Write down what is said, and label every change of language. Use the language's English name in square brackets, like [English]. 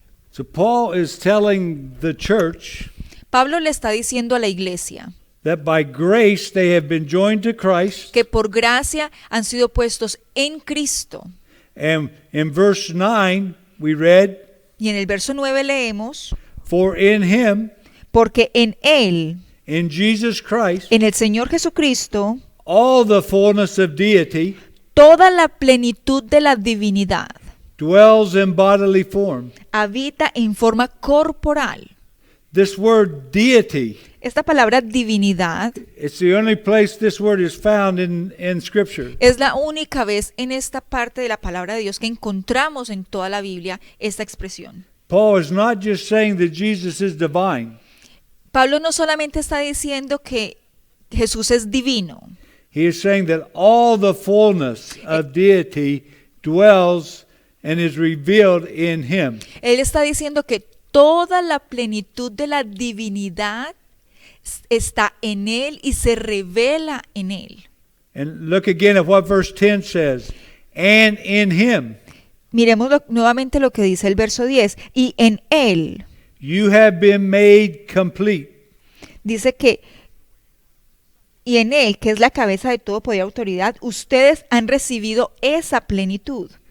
[English] So Paul is telling the church [Spanish] Pablo le está diciendo a la iglesia [English] that by grace they have been joined to Christ. [Spanish] que por gracia han sido puestos en Cristo. [English] And in verse 9 we read, [Spanish] Y en el verso 9 leemos, [English] "For in Him, [Spanish] porque en Él, [English] in Jesus Christ, [Spanish] en el Señor Jesucristo, [English] all the fullness of deity [Spanish] toda la plenitud de la divinidad [English] dwells in bodily form." [Spanish] habita en forma corporal. [English] This word deity, [Spanish] Esta palabra divinidad [English] it's the only place this word is found in Scripture. [Spanish] es la única vez en esta parte de la palabra de Dios que encontramos en toda la Biblia esta expresión. [English] Paul is not just saying that Jesus is divine. [Spanish] Pablo no solamente está diciendo que Jesús es divino, [English] He is saying that all the fullness of deity dwells and is revealed in Him. [Spanish] él está diciendo que toda la plenitud de la divinidad está en Él y se revela en Él. [English] And look again at what verse 10 says. And in Him [Spanish] Miremos nuevamente lo que dice el verso 10. Y en Él, [English] you have been made complete. [Spanish] dice que, y en Él, que es la cabeza de todo poder y autoridad, ustedes han recibido esa plenitud.